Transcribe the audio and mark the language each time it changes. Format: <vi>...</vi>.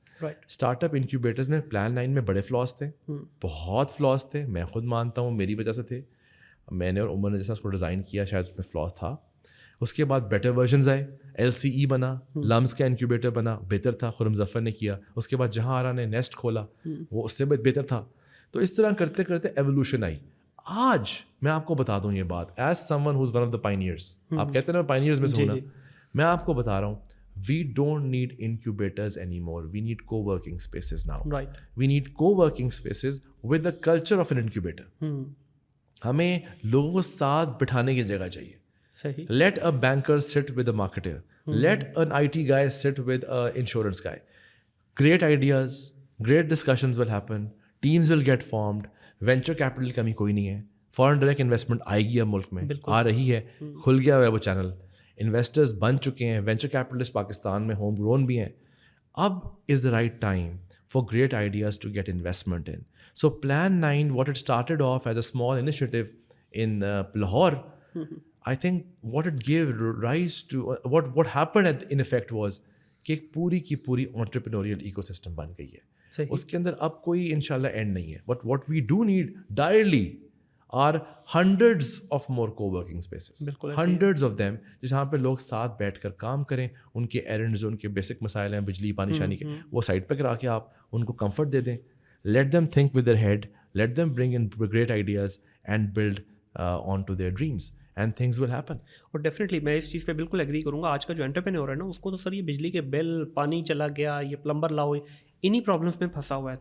<ur>Start up incubators میں plan 9 میں بڑے فلاس تھے, بہت فلاس تھے, میں خود مانتا ہوں میری وجہ سے تھے. میں نے اور عمر نے جیسا اس کو ڈیزائن کیا شاید اس میں فلاس تھا. اس کے بعد بیٹر ورژنز آئے, LCE بنا, لمز کا انکیوبیٹر بنا, بہتر تھا, خرم ظفر نے کیا. اس کے بعد جہاں آرا نے نیسٹ کھولا, وہ اس سے بہتر تھا. تو اس طرح کرتے کرتے ایولیوشن آئی. آج میں آپ کو بتا دوں یہ بات,</ur> <en>as someone who's one of the pioneers,</en> <ur>آپ کہتے ہیں نا پائنیئرز میں سے ہونا, میں آپ کو بتا رہا ہوں,</ur> <en>we don't need incubators anymore. We need co-working spaces now. Right. We need co-working spaces with the culture of an incubator.</en> <ur>ہمیں لوگوں کو ساتھ بٹھانے کی جگہ چاہیے.</ur> <en>Let a banker sit with a marketer. Let an IT guy sit with an insurance guy. Great ideas, great discussions will happen. Teams will get formed.</en> <ur>Venture capital کی کمی کوئی نہیں ہے. Foreign direct investment آئے گی اب ملک میں, آ رہی ہے, کھل گیا ہوا ہے وہ چینل. انویسٹرز بن چکے ہیں, وینچر کیپٹلسٹ پاکستان میں ہوم گرون بھی ہیں.</ur> <en>اب is the right time for great ideas to get investment in. So plan 9 what it started off as a small initiative in Lahore, I think what it gave rise to what happened in effect was</en> <ur>کہ ایک پوری کی پوری entrepreneurial eco system بن گئی ہے. اس کے اندر اب کوئی ان شاء اللہ اینڈ نہیں ہے.</ur> <en>but what we do need direly are hundreds of more co-working spaces, hundreds of them,</en> <ur>جہاں پہ لوگ ساتھ بیٹھ کر کام کریں. ان کے ایرنڈز, ان کے بیسک مسائل ہیں بجلی پانی شانی کے, وہ سائڈ پہ کرا کے آپ ان کو کمفرٹ دے دیں.</ur> <en>let them think with their head, let them bring in great ideas and build onto their dreams and things will happen.</en> <ur>اور ڈیفینیٹلی میں اس چیز پہ بالکل ایگری کروں گا. آج کا جو انٹرپرینور ہے نا, اس کو تو سر یہ بجلی کے بل, پانی چلا گیا, یہ پلمبر لاؤ, انہی پرابلمس میں پھنسا ہوا ہے.</ur>